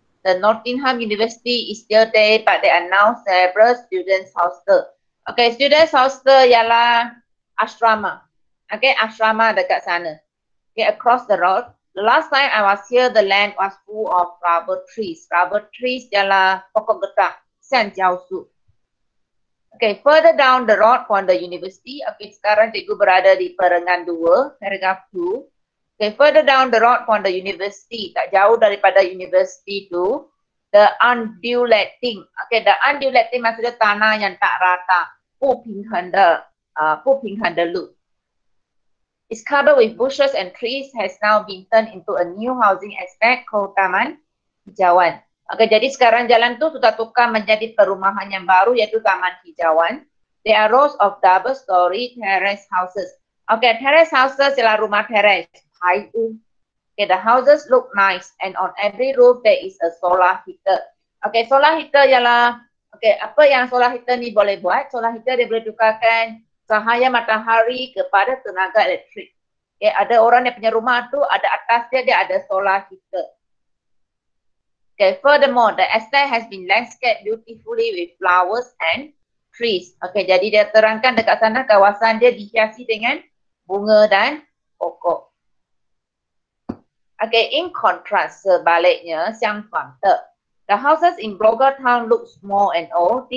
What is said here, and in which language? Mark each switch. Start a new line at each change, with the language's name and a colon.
English: The Nottingham University is still there, but they are now several students' hostel.
Malay: Okay, students' hostel ialah asrama. Okay, asrama dekat sana.
English: Okay, across the road. The last time I was here, the land was full of rubber trees.
Malay: Rubber trees ialah pokok getak, sanjiaosu.
English: Okay, further down the road from the university.
Malay: Okay, sekarang cikgu berada di perengan 2, paragraph 2.
English: Okay, further down the road from the university,
Malay: tak jauh daripada university tu,
English: the undulating.
Malay: Okay, the undulating maksudnya tanah yang tak rata,
Chinese: 不平衡的路.
English: It's covered with bushes and trees, has now been turned into a new housing estate called Taman Hijauan.
Malay: Okay, jadi sekarang jalan tu sudah tukar menjadi perumahan yang baru iaitu Taman Hijauan.
English: There are rows of double-story terrace houses. Okay, terrace houses ialah rumah terrace. Okay, the houses look nice and on every roof there is a solar heater.
Malay: Okay, solar heater ialah, okay, apa yang solar heater ni boleh buat? Solar heater dia boleh tukarkan cahaya matahari kepada tenaga elektrik. Okay, ada orang yang punya rumah tu, ada atas dia ada solar heater.
English: Okay, furthermore, the estate has been landscaped beautifully with flowers and trees.
Malay: Okay, jadi dia terangkan dekat sana kawasan dia dihiasi dengan bunga dan pokok.
English: Okay, in contrast, sebaliknya, 相反的, the houses in Broga Town look small and old.